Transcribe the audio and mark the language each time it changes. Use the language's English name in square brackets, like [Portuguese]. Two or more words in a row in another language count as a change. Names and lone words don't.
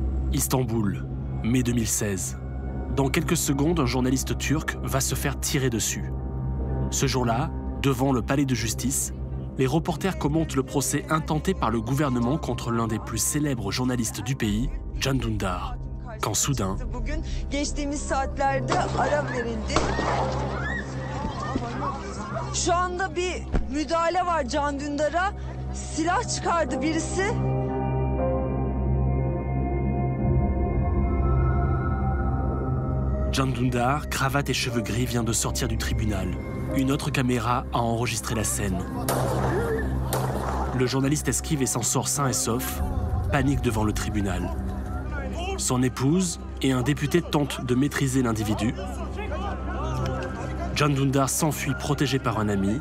[French] Istanbul, mai 2016. Dans quelques secondes, un journaliste turc va se faire tirer dessus. Ce jour-là, devant le palais de justice, les reporters commentent le procès intenté par le gouvernement contre l'un des plus célèbres journalistes du pays, Can Dündar. Quand soudain, [Turkish] Şu anda bir müdahale var Can Dündar'a. Silah çıkardı birisi. [French] Can Dündar, cravate et cheveux gris, vient de sortir du tribunal. Une autre caméra a enregistré la scène. Le journaliste esquive et s'en sort sain et sauf, panique devant le tribunal. Son épouse et un député tentent de maîtriser l'individu. Can Dündar s'enfuit protégé par un ami.